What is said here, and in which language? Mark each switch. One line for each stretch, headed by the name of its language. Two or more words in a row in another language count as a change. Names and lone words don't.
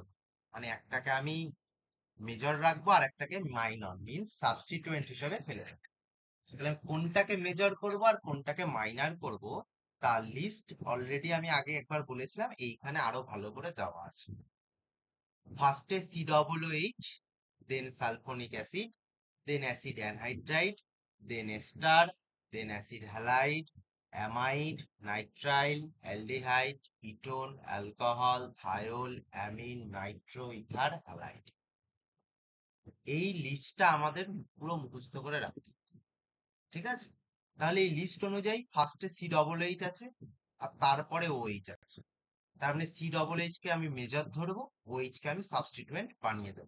Bangla: মানে একটাকে আমি মেজর রাখবো আর একটাকে
English: minor means substituent
Bangla: হিসেবে ফেলে রাখবো। তাহলে আমি কোনটাকে মেজর করব আর কোনটাকে মাইনর করব তার
English: list already
Bangla: আমি আগে একবার বলেছিলাম, এইখানে আরো ভালো করে দেওয়া আছে।
English: first C double H, then sulfonic acid, then acid anhydride, then ester, then acid halide, amide, nitrile, aldehyde, ketone, alcohol, thiol, amine, nitro, ether, halide।
Bangla: এই লিস্টটা আমাদের পুরো মুখস্থ করে রাখতে হবে, ঠিক আছে? তাহলে এই লিস্ট অনুযায়ী
English: first C double H
Bangla: আছে আর তারপরে ওএইচ আছে। তার মানে
English: C double H
Bangla: কে আমি মেজর ধরবো, ওএইচ কে আমি সাবস্টিটুয়েন্ট বানিয়ে দেবো।